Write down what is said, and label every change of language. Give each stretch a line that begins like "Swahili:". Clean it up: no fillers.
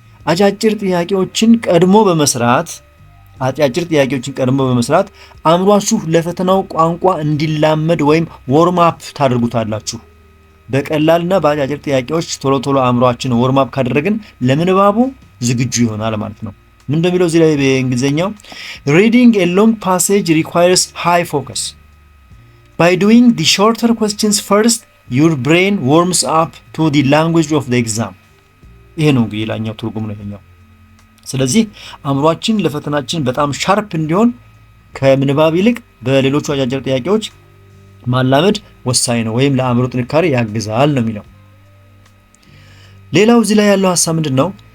Amharic: አጫጭር ጥያቄዎችን ቀድሞ በመስራት አእምሯችሁ ለፈተናው ቋንቋ እንዲላመድ ወይም ዎርም አፕ ታደርጉታላችሁ። በቀላልና በአጫጭር ጥያቄዎች ቶሎ አእምሯችን ዎርም አፕ ካደረግን ለምንባቡ ዝግጁ ይሆናል ማለት ነው። ምን እንደሚለው እዚህ ላይ በእንግሊዝኛው
English: reading a long passage requires high focus. By doing the shorter questions first, your brain warms up to the language of the exam.
Amharic: ይሄ ነው እንግዲህ ሌላኛው ትርጉም ነው ይሄኛው። ስለዚህ አእምሯችን ለፈተናችን በጣም ሻርፕ እንዲሆን ከምንባብ ይልቅ በሌሎቹ አጫጭር ጥያቄዎች ማላመድ ወሳኝ ነው፣ ወይም ለአእምሮ ጥንካሬ ያግዛል ነው የሚለው። ሌላው እዚህ ላይ ያለው ሐሳብ ምንድነው?